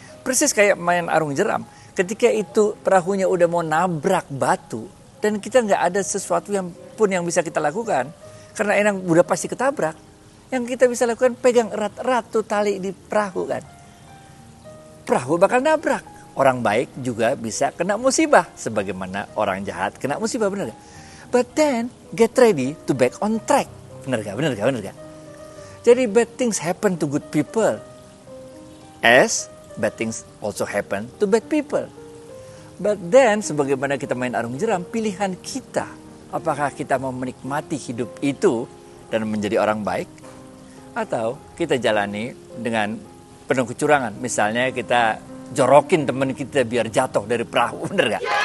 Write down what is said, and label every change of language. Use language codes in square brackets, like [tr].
[id] Persis kayak main arung jeram, ketika itu perahunya udah mau nabrak batu, dan kita nggak ada sesuatu yang pun yang bisa kita lakukan, karena enang udah pasti ketabrak, yang kita bisa lakukan pegang erat-erat tuh tali di perahu kan. Perahu bakal nabrak. Orang baik juga bisa kena musibah. Sebagaimana orang jahat kena musibah, bener gak? [en] But then, get ready to back on track. [id] Bener gak? [en] Jadi bad things happen to good people. As bad things also happen to bad people. But then, [id] sebagaimana kita main arung jeram, pilihan kita. Apakah kita mau menikmati hidup itu dan menjadi orang baik? Atau kita jalani dengan penuh kecurangan. Misalnya kita jorokin teman kita biar jatuh dari perahu, bener gak?